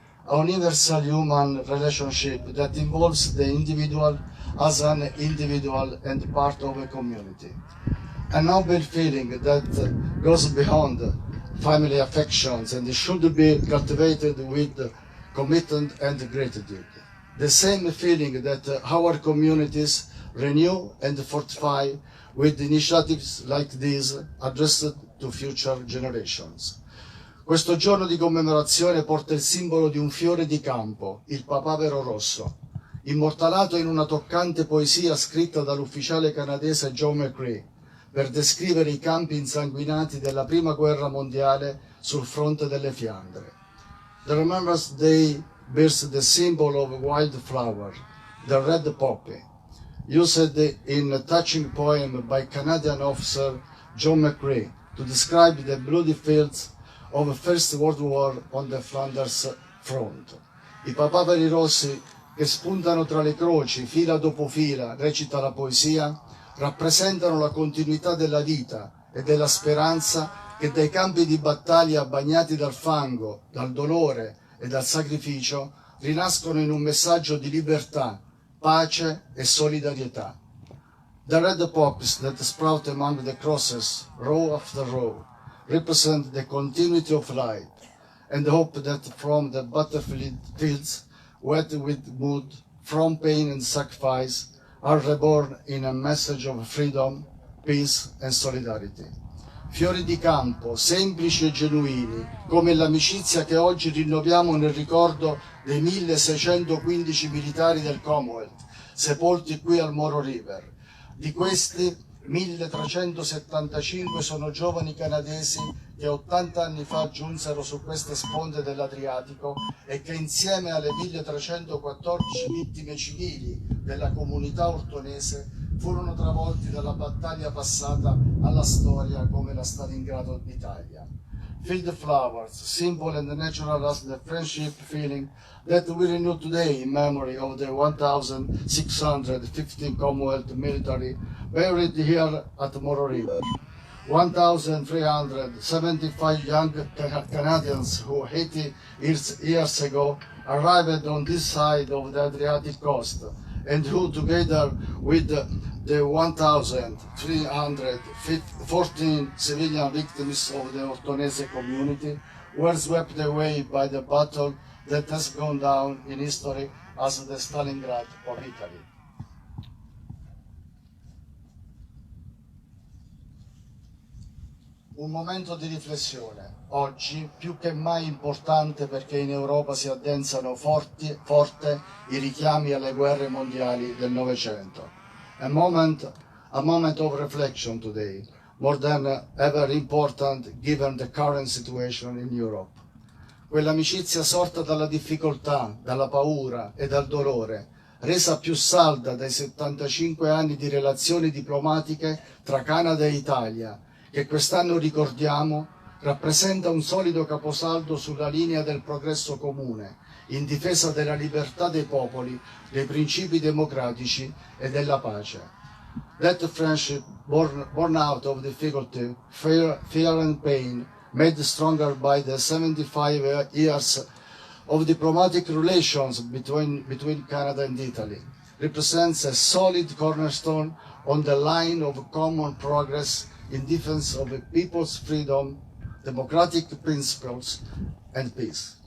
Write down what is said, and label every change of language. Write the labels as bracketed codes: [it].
[en] a universal human relationship that involves the individual as an individual and part of a community. A noble feeling that goes beyond family affections and should be cultivated with commitment and gratitude. The same feeling that our communities renew and fortify with initiatives like these addressed to future generations. [it] Questo giorno di commemorazione porta il simbolo di un fiore di campo, il papavero rosso, immortalato in una toccante poesia scritta dall'ufficiale canadese John McCrae per descrivere i campi insanguinati della prima guerra mondiale sul fronte delle Fiandre. [en] The Remembrance Day bears the symbol of a wildflower, the red poppy, used in a touching poem by Canadian officer John McCrae to describe the bloody fields of the First World War on the Flanders Front. [it] I papaveri rossi che spuntano tra le croci, fila dopo fila, recita la poesia, rappresentano la continuità della vita e della speranza che dai campi di battaglia bagnati dal fango, dal dolore e dal sacrificio rinascono in un messaggio di libertà, pace e solidarietà. [en] The red poppies that sprout among the crosses, row after row, represent the continuity of life and hope that from the battlefields, wet with mud, from pain and sacrifice, are reborn in a message of freedom, peace and solidarity. [it] Fiori di campo, semplici e genuini, come l'amicizia che oggi rinnoviamo nel ricordo dei 1615 militari del Commonwealth, sepolti qui al Moro River. Di questi, 1375 sono giovani canadesi che 80 anni fa giunsero su queste sponde dell'Adriatico e che insieme alle 1314 vittime civili della comunità ortonese furono travolti dalla battaglia passata alla storia come la Stalingrado d'Italia. [en] Field flowers, simple and natural as the friendship feeling that we renew today in memory of the 1,615 Commonwealth military buried here at Moro River. 1,375 young Canadians who 80 years ago arrived on this side of the Adriatic coast and who, together with the 1,314 civilian victims of the Ortonese community, were swept away by the battle that has gone down in history as the Stalingrad of Italy. [it] Un momento di riflessione, oggi più che mai importante perché in Europa si addensano forte i richiami alle guerre mondiali del Novecento. [en] A moment of reflection today, more than ever important given the current situation in Europe. [it] Quell'amicizia sorta dalla difficoltà, dalla paura e dal dolore, resa più salda dai 75 anni di relazioni diplomatiche tra Canada e Italia, che quest'anno ricordiamo, rappresenta un solido caposaldo sulla linea del progresso comune, in difesa della libertà dei popoli, dei principi democratici e della pace. [en] That friendship, born out of difficulty, fear and pain, made stronger by the 75 years of diplomatic relations between Canada and Italy, represents a solid cornerstone on the line of common progress in defense of the people's freedom, democratic principles and peace.